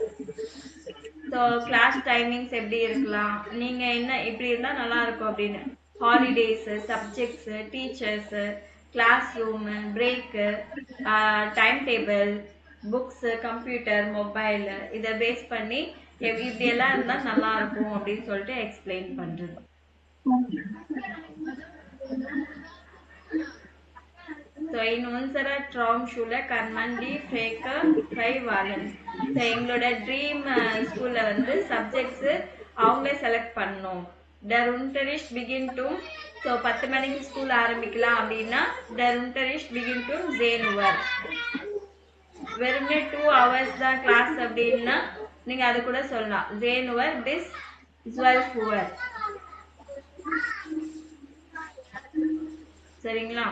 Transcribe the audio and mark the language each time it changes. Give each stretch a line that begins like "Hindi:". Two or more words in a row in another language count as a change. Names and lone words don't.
Tamil: ஸோ
English: class timings
Tamil: எப்படி இருக்கலாம், நீங்க என்ன இப்படி இருந்தா நல்லா இருக்கும் அப்படின்னு.
English: holidays, subjects, teachers, class room, break, time table, books, computer, mobile,
Tamil: இதை பேஸ் பண்ணி இப்படியெல்லாம் இருந்தால் நல்லா இருக்கும் அப்படின்னு சொல்லிட்டு எக்ஸ்பிளைன் பண்றது.
German: So in unserer Traumschule kann man die Fächer frei wählen.
Tamil: So எங்களோட
English: dream school
Tamil: வந்து சப்ஜெக்ட்ஸ் அவங்களே செலக்ட் பண்ணணும்.
German: Der Unterricht beginnt
Tamil: ஸோ 10 மணிக்கு ஸ்கூல் ஆரம்பிக்கலாம் அப்படின்னா
German: der Unterricht beginnt 10 Uhr.
Tamil: வெறும்னே 2 hours தான் கிளாஸ் அப்படின்னா நீங்க அது கூட சொல்லலாம்
German: 10 Uhr bis 12 Uhr.
Tamil: சரிங்களா?